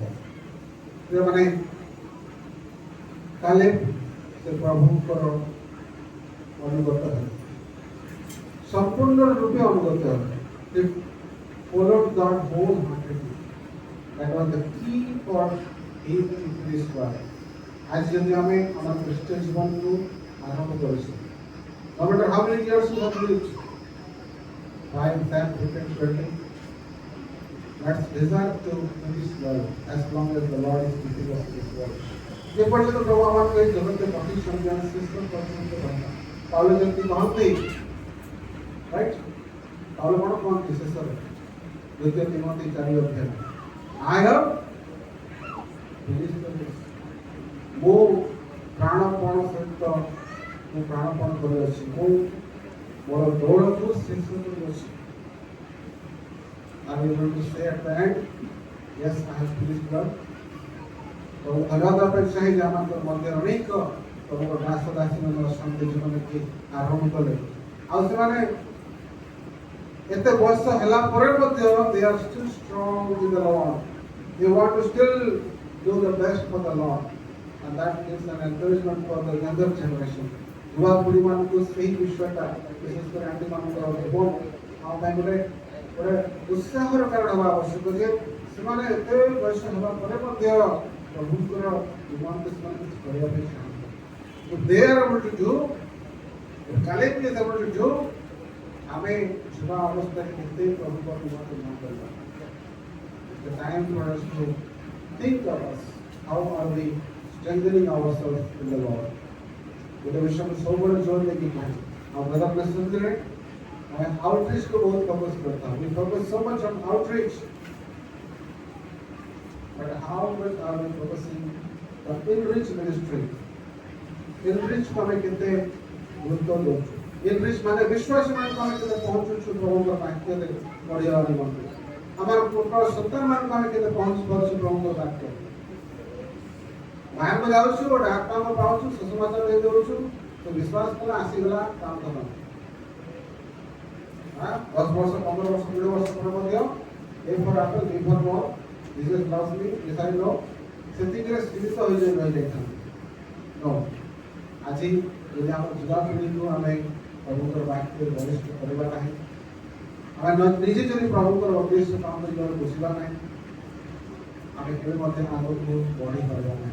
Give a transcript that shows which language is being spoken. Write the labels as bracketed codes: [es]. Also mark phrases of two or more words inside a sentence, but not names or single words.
[or] ଯେଉଁମାନେ କାଲେବ ସେ ପ୍ରଭୁଙ୍କର ଅନୁଗତ ହେଲେ, ସମ୍ପୂର୍ଣ୍ଣ ରୂପେ ଅନୁଗତ ହେଲେ। [en] They followed God wholeheartedly. That was the key for him in this world. [or] ଆଜି ଯଦି ଆମେ ଆମର ଖ୍ରୀଷ୍ଟୀୟ ଜୀବନକୁ ଆରମ୍ଭ କରିଛୁ, [en] no matter how many years we have lived, 5, 10, 15, 20, let's desire to this world as long as the Lord is keeping us in this world. [or] ଯେ ପର୍ଯ୍ୟନ୍ତ ପ୍ରଭୁ ଆମକୁ ଏହି ଜଗତରେ ରଖିଛନ୍ତି ଆମେ ଶ୍ରେଷ୍ଠ ପର୍ଯ୍ୟନ୍ତ ରହିବା। ପାଉଲ ଯେମିତି କହନ୍ତି, ରାଇଟ୍, ପାଉଲ କ'ଣ କହନ୍ତି ଶେଷରେ 2 ତିମୋଥୀ 4:4, [en] I have finished the race. [or] ମୁଁ ପ୍ରାଣପଣ ସହିତ ମୁଁ ପ୍ରାଣପଣ କରିଅଛି, ମୁଁ ମୋର ଦୌଡ଼କୁ ଶେଷ କରିଅଛି। [en] Are we going to say at the end, yes, I have finished well? [or] ତ ଧନ୍ୟବାଦ ଦେବା ପାଇଁ ଚାହେଁ ଯେ ଆମଙ୍କର ମଧ୍ୟରେ ଅନେକ ପ୍ରଭୁଙ୍କ ଦାସ ଦାସୀମାନେ ଅଛନ୍ତି ଯେଉଁମାନେ କି ଆରମ୍ଭ କଲେ, ଆଉ ସେମାନେ ଏତେ ବୟସ ହେଲା ପରେ ମଧ୍ୟ [en] they are still strong with the Lord. They want to still do the best for the Lord, and that gives an encouragement for the younger generation. [or] ଯୁବା ପିଢ଼ି ମାନଙ୍କୁ ସେହି ବିଷୟଟା ବିଶେଷ କରି ଆଣ୍ଟି ମାନଙ୍କର ଜୀବନ ଆମ ପାଇଁ ଗୋଟେ ଉତ୍ସାହର କାରଣ ହେବା ଆବଶ୍ୟକ ଯେ ସେମାନେ ଏତେ ବୟସ ହେବା ପରେ ମଧ୍ୟ ପ୍ରଭୁଙ୍କର ନିମନ୍ତେ ସେମାନେ କିଛି କରିବା ପାଇଁ ଚାହାନ୍ତି। [en] They are able to do, Caleb is able to do, [or] ଆମେ ଯୁବା ଅବସ୍ଥାରେ କେତେ ପ୍ରଭୁଙ୍କ ନିମନ୍ତେ ନ କରିବା। [en] It's the time for us to think of us. How are we strengthening ourselves in the Lord? [or] ଗୋଟେ ବିଷୟ ମୁଁ ସବୁବେଳେ ଜୋର ଦେଇକି କହେ, ଆଉ ବ୍ରଦର ପ୍ରେସିଡେଣ୍ଟରେ ଆମେ ଆଉଟରିଚକୁ ବହୁତ ଫୋକସ୍ କରିଥାଉ। [en] We focus so much on outreach, but how much are we focusing on in-reach ministry? [or] In-reach को ଆମେ କେତେ ଗୁରୁତ୍ୱ ଦେଉଛୁ? In-reach ମାନେ ବିଶ୍ୱାସୀମାନଙ୍କୁ ଆମେ କେତେ ପହଞ୍ଚୁଛୁ ପ୍ରଭୁଙ୍କ ବାକ୍ୟରେ ପଢ଼ିବା ନିମନ୍ତେ? ଆମର ପୁତ୍ର ସନ୍ତାନମାନଙ୍କୁ ଆମେ କେତେ ପହଞ୍ଚି ପାରୁଛୁ ପ୍ରଭୁଙ୍କ ବାକ୍ୟରେ? ବାହାରକୁ ଯାଉଛୁ, ଗୋଟେ ଆତ୍ମାକୁ ପାଉଛୁ, ସୁସମାଚାର ଦେଇ ଦେଉଛୁ, ତ ବିଶ୍ୱାସ କଲା ଆସିଗଲା କାମ ଖତମ। 10 ବର୍ଷ 15 ବର୍ଷ 20 ବର୍ଷ ପରେ ମଧ୍ୟ [en] A for apple, B for ball, Jesus loves me, yes I know, [or] ସେତିକିରେ ସୀମିତ ହୋଇଯାଇ ରହିଯାଇଥାନ୍ତି। No, ଆଜି ଯଦି ଆମ ଯୁବାପିଢ଼ିକୁ ଆମେ ପ୍ରଭୁଙ୍କର ବାକ୍ୟରେ ବଳିଷ୍ଠ କରିବା ନାହିଁ, ଆମେ ନିଜେ ଯଦି ପ୍ରଭୁଙ୍କର ଉଦ୍ଦେଶ୍ୟ କାମ କରିବାର ବୁଝିବା ନାହିଁ, ଆମେ କେବେ ମଧ୍ୟ ଆଗକୁ ବଢ଼ିପାରିବା ନାହିଁ।